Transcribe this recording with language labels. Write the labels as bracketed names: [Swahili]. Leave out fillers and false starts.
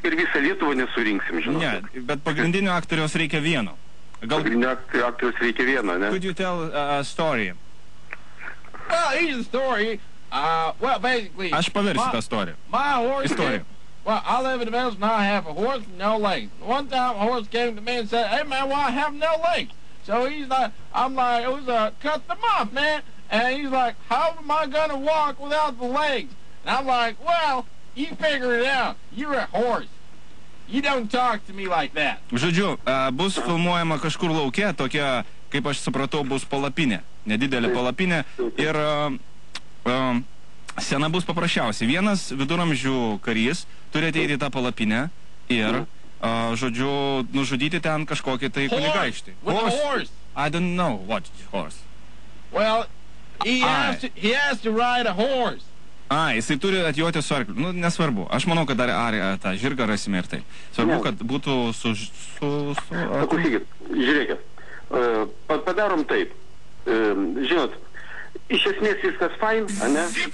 [Lithuanian] tik per visą Lietuvą nesurinksim, žinot. Ne, bet pagrindinio aktoriaus reikia vieno. Pagrindinio aktoriaus reikia vieno, ne? [English] Could you tell a story? Well, here's the story. Well, basically, [Lithuanian] Aš paversiu tą istoriją. [English] my horse. [Lithuanian] Istoriją. [English] Well, I live in the village and I have a horse with no legs. One time a horse came to me and said, "Hey man, why I have no legs?" So he's like, I'm like, cut them off, man. And he's like, how am I gonna walk without the legs? And I'm like, well, you figure it out. You're a horse. You don't talk to me like that. [Lithuanian] Žodžiu, bus filmuojama kažkur lauke, tokia, kaip aš supratau, bus palapinė. Nedidelė palapinė. Ir scena bus paprasčiausiai. Vienas viduramžių karys turi ateiti į tą palapinę ir, žodžiu, nužudyti ten kažkokį tai kunigaikštį. [English] Horse. I don't know what horse. Well, he has to ride a horse. [Lithuanian] Jisai turi atjoti su arkliu. Nu, nesvarbu. Aš manau, kad dar tą žirgą rasime ir tai. Svarbu, kad būtų Paklausykit, žiūrėkit, padarom taip. Žinot, iš esmės viskas fain, ne?